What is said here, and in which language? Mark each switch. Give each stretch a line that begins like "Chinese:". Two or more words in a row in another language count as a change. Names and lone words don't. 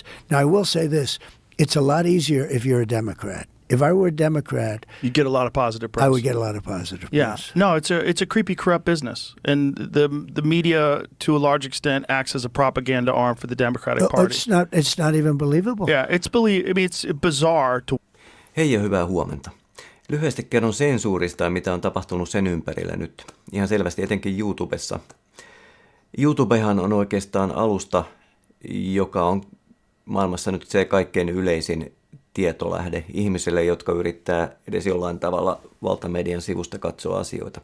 English: Now I will say this: it's a lot easier if you're a Democrat. If I were a Democrat, You get a lot of positive press. I would get a lot of positive Yeah. press. No, it's a creepy, corrupt business, and the media, to a large extent, acts as a propaganda arm for the Democratic Party. It's not even believable. Yeah, it's bizarre to.
Finnish: Hei ja hyvää huomenta. Lyhyesti kerron sensuurista ja mitä on tapahtunut sen ympärillä nyt. Ihan selvästi etenkin YouTubessa. YouTubehan on oikeastaan alusta, joka on maailmassa nyt se kaikkein yleisin tietolähde ihmisille, jotka yrittää edes jollain tavalla valtamedian sivusta katsoa asioita.